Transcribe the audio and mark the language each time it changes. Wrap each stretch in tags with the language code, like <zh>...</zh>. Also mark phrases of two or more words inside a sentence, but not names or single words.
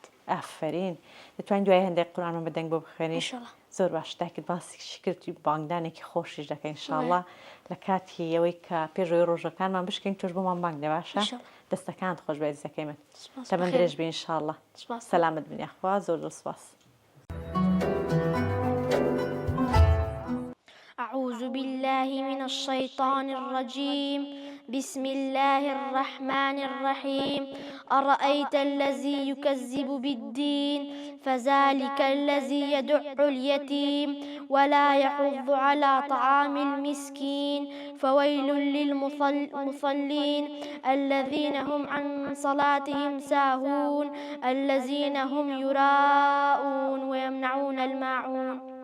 <ckb>ئافرین دەتوانین دوای هەندێک قورآن بەدەنگ بۆ بخوێنی زۆر باش داکرد باسی کردی بانگدانێکی خۆشیش دەکەین ئینشاءالله لە کاتی ئەوەی کە پێشەوەی ڕۆژەکانمان بشکەین تۆش بۆمان بانگ دێ باشە دەستەکانت خۆش بێت زەکەی من تەمەند درێژ بێ ئینشاءالله سەلامت بن یاخوا زۆر زۆر سپاس</ckb> <ar>أعوذ بالله من الشيطان الرجيم بسم الله الرحمن الرحيم أرأيت الذي يكذب بالدين فذلك الذي يدع اليتيم ولا يحض على طعام المسكين فويل للمصلين الذين هم عن صلاتهم ساهون الذين هم يراءون ويمنعون الماعون.</ar>